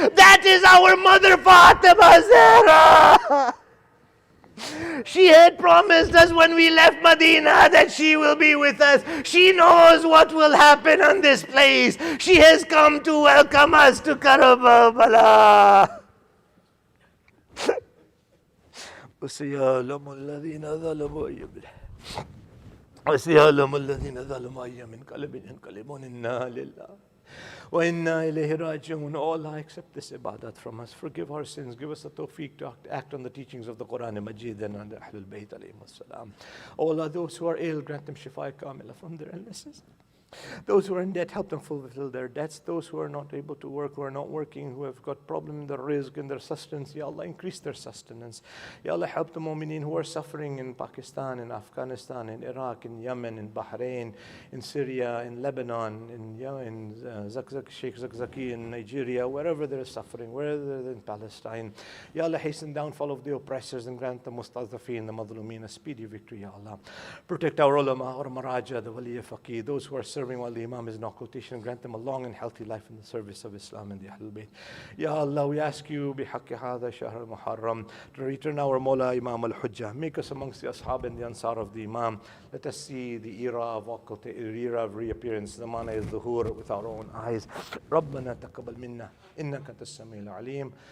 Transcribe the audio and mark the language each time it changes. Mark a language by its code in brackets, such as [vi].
[en] That is our mother Fatima Zahra. She had promised us when we left Medina that she will be with us. She knows what will happen on this place. She has come to welcome us to Karbala. [ar] وسيعلم الذين ظلموا أي وسيعلم الذين ظلموا أي منقلب ينقلبون إنا لله وإنا إليه راجعون. [en] All I accept this ibadat from us. Forgive our sins. Give us the tawfiq to act on the teachings of the Quran and Majid and on the Ahlul Bayt alayhim as-salam. All those who are ill, grant them shifa kamila from their illnesses. Those who are in debt, help them fulfill their debts. Those who are not able to work, who are not working, who have got problem in their rizq and their sustenance, Ya Allah, increase their sustenance. Ya Allah, help the mu'mineen who are suffering in Pakistan, in Afghanistan, in Iraq, in Yemen, in Bahrain, in Syria, in Lebanon, in Sheikh Zakzaki, in Nigeria, wherever there is suffering, wherever in Palestine. Ya Allah, hasten downfall of the oppressors and grant the mustadhafeen, the madhlumeen, a speedy victory, Ya Allah. Protect our ulama, our maraja, the wali faqih, those who are serving while the Imam is in occultation, grant them a long and healthy life in the service of Islam and the Ahlul Bayt. Ya Allah, we ask you, bihaqqi hadha shahr al-Muharram, to return our Mawla Imam al-Hujjah. Make us amongst the Ashab and the Ansar of the Imam. Let us see the era of reappearance, the Zamana al-Dhuhur, with our own eyes. [ar] ربنا تقبل منا إنك أنت السميع العليم.